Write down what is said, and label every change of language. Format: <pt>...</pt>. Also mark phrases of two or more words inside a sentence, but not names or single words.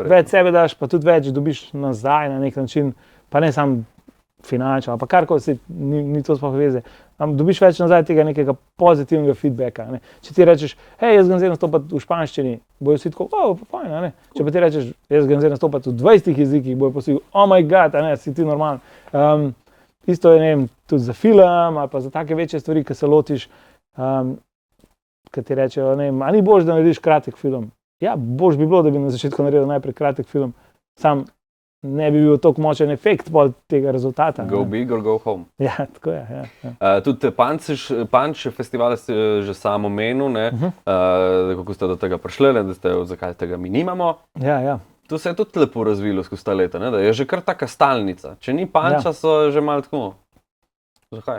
<sl>več sebe daš, pa tudi več dobiš nazaj na nek način, pa ne samo finančno, pa karkoli, ni to sploh veze. Dobiš več nazaj tega nekega pozitivnega feedbacka. Ne. Če ti rečeš, hej, jaz grem zdaj nastopati v španščini, bojo vsi tako, pa fajn, ne. Če pa ti rečeš, jaz grem zdaj nastopati v 20 jezikih, bojo pa vsi,</sl> <en>oh my god,</en> <sl>ne, si ti normalen. Isto je, ne vem, tudi za film ali pa za take večje stvari, ki se lotiš, ki ti rečejo, ne vem, a ni boljše, da narediš kratek film. Ja, boljše bi bilo, da bi na začetku naredil najprej kratek film, sam ne bi bil tako močen efekt tega rezultata.</sl> <en>Go big or go home.</en> <sl>Ja, tako je. Ja. Tudi Punch festival ste že samo omenil, kako ste do tega prišli, da ste, zakaj tega mi nimamo. Ja. To se je tudi lepo razvilo skozi ta leta, ne? Da je že kar taka stalnica. Če ni Puncha, so že malo tako. Zakaj?</sl>